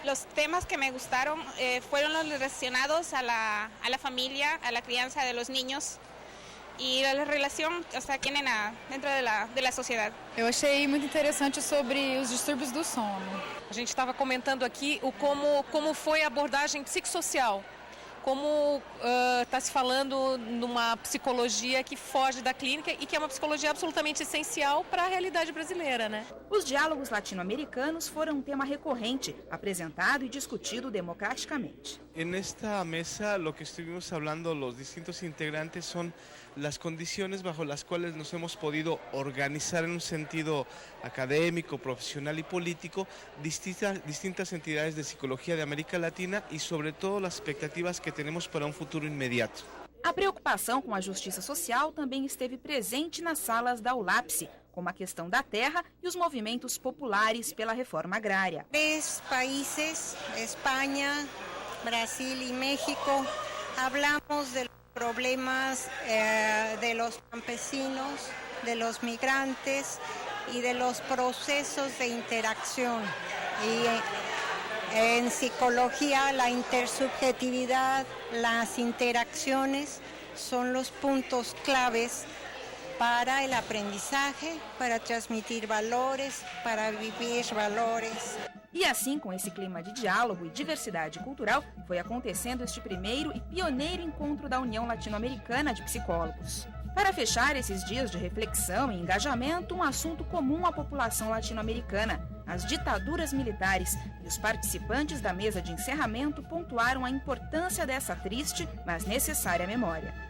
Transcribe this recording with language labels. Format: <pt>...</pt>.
<pt>Os temas que me gustaram foram os relacionados</pt> <es>a la familia, a la crianza de los niños y la relación que tienen dentro de la sociedad.</es> <pt>Eu achei muito interessante sobre os distúrbios do sono. A gente estava comentando aqui como foi a abordagem psicossocial, como está se falando numa psicologia que foge da clínica e que é uma psicologia absolutamente essencial para a realidade brasileira, Os diálogos latino-americanos foram um tema recorrente, apresentado e discutido democraticamente.</pt> <es>En esta mesa lo que estuvimos hablando los distintos integrantes son las condiciones bajo las cuales nos hemos podido organizar en un sentido académico, profesional y político distintas entidades de psicología de América Latina y sobre todo las expectativas que tenemos para un futuro inmediato.</es> <pt>A preocupação com a justiça social também esteve presente nas salas da ULAPS, como a questão da terra e os movimentos populares pela reforma agrária. 3 países, Espanha,</pt> <es>Brasil y México, hablamos de los problemas de los campesinos, de los migrantes y de los procesos de interacción. Y en psicología la intersubjetividad, las interacciones son los puntos claves para el aprendizaje, para transmitir valores, para vivir valores.</es> <pt>E assim, com esse clima de diálogo e diversidade cultural, foi acontecendo este primeiro e pioneiro encontro da União Latino-Americana de Psicólogos. Para fechar esses dias de reflexão e engajamento, um assunto comum à população latino-americana, as ditaduras militares, e os participantes da mesa de encerramento pontuaram a importância dessa triste, mas necessária memória.</pt>